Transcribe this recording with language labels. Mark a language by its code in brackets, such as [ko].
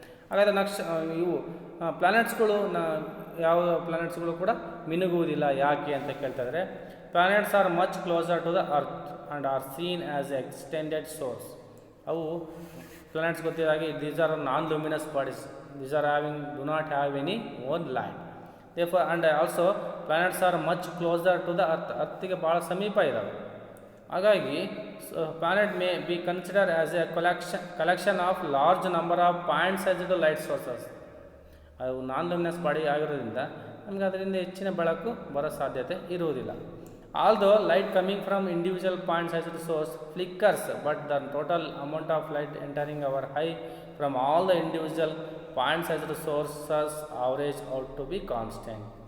[kn] ಹಾಗಾದರೆ ಇವು ಪ್ಲಾನೆಟ್ಸ್ಗಳು ಯಾವ ಪ್ಲಾನೆಟ್ಸ್ಗಳು ಕೂಡ ಮಿನುಗುವುದಿಲ್ಲ ಯಾಕೆ ಅಂತ ಕೇಳ್ತಾಯಿದ್ರೆ, [en] Planets are much closer to the earth and are seen as a extended source. [kn] ಅವು planets ಗೊತ್ತಿದ್ದಾಗೆ [en] These are non luminous bodies, these are do not have any own light. therefore and also planets are much closer to the earth, [kn] ಅರ್ಥಿಗೆ ಭಾಳ ಸಮೀಪ ಇದ್ದಾವೆ. [en] ಹಾಗಾಗಿ planet may be consider as a collection of large number of point sized light sources. [kn] ಅದು ನಾನ್ luminous body ಆಗಿರೋದ್ರಿಂದ ನಮಗೆ ಅದರಿಂದ ಹೆಚ್ಚಿನ ಬೆಳಕು ಬರೋ ಸಾಧ್ಯತೆ ಇರುವುದಿಲ್ಲ. [en] Although light coming from individual point sized source flickers, but the total amount of light entering our eye from all the individual point sized sources average out to be constant.